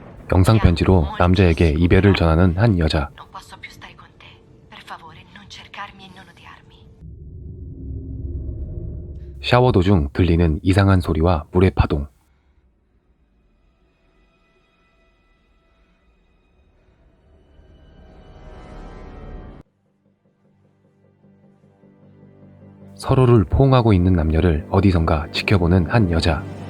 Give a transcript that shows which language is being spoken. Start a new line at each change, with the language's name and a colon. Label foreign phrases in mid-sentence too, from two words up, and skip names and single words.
Korean: 영상 편지로 남자에게 이별을 전하는 한 여자.
Italian: Non posso più stare con te. Per favore, non cercarmi e non odiarmi.
Korean: 샤워 도중 들리는 이상한 소리와 물의 파동. 서로를 포옹하고 있는 남녀를 어디선가 지켜보는 한 여자.